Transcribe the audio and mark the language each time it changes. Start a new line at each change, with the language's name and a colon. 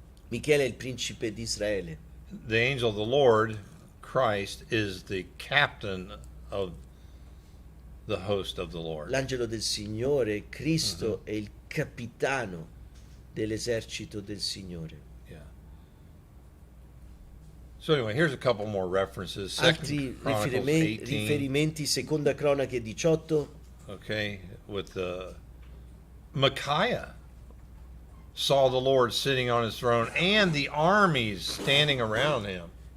Italian: Michele è il principe di Israele.
English: The angel of the Lord, Christ, is the captain of the host of the Lord.
Italian: L'angelo del Signore, Cristo, è il capitano dell'esercito del Signore.
English: Yeah. So anyway, here's a couple more references.
Italian: Altri
English: Second Chronicles 18.
Italian: riferimenti, seconda cronache 18.
English: Okay, with Micaiah saw the Lord sitting on his throne and the armies standing around him.